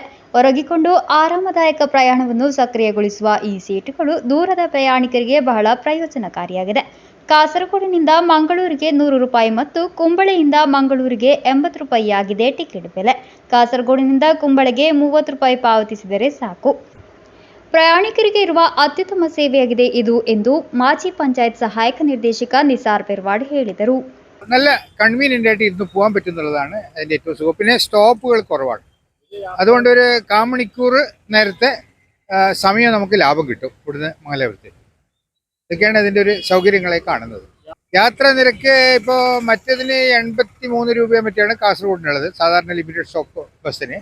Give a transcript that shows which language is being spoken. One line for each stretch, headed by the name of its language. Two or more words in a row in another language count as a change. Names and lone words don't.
Kannada: ಒರಗಿಕೊಂಡು ಆರಾಮದಾಯಕ ಪ್ರಯಾಣವನ್ನು ಸಕ್ರಿಯಗೊಳಿಸುವ ಈ ಸೀಟುಗಳು ದೂರದ ಪ್ರಯಾಣಿಕರಿಗೆ ಬಹಳ ಪ್ರಯೋಜನಕಾರಿಯಾಗಿದೆ. ಕಾಸರಗೋಡಿನಿಂದ ಮಂಗಳೂರಿಗೆ 100 ರೂಪಾಯಿ ಮತ್ತು ಕುಂಬಳೆಯಿಂದ ಮಂಗಳೂರಿಗೆ 80 ರೂಪಾಯಿ ಆಗಿದೆ ಟಿಕೆಟ್ ಬೆಲೆ. ಕಾಸರಗೋಡಿನಿಂದ ಕುಂಬಳೆಗೆ 30 ರೂಪಾಯಿ ಪಾವತಿಸಿದರೆ ಸಾಕು. ಪ್ರಯಾಣಿಕರಿಗೆ ಇರುವ ಅತ್ಯುತ್ತಮ ಸೇವೆಯಾಗಿದೆ ಇದು ಎಂದು
Malayalam: മാജി പഞ്ചായത്ത് സഹായക നിർദ്ദേശക നിസാർ പെർവാഡ്
Kannada: ಹೇಳಿದರು.
Malayalam: നല്ല കൺവീനിയൻ്റ് ആയിട്ട് ഇരുന്ന് പോകാൻ പറ്റുന്നുള്ളതാണ് അതിൻ്റെ ഏറ്റവും സുഖം. പിന്നെ സ്റ്റോപ്പുകൾ കുറവാണ്, അതുകൊണ്ട് ഒരു 1/4 മണിക്കൂർ നേരത്തെ സമയം നമുക്ക് ലാഭം കിട്ടും ഇവിടുന്ന് മംഗലാപുരത്ത്. ഇതൊക്കെയാണ് ഇതിൻ്റെ ഒരു സൗകര്യങ്ങളെ കാണുന്നത്. യാത്രാ നിരക്ക് ഇപ്പോൾ മറ്റേതിന് 83 രൂപയെ മറ്റാണ് കാസർഗോഡിനുള്ളത്, സാധാരണ
English: limited stop
Malayalam: ബസ്സിന്.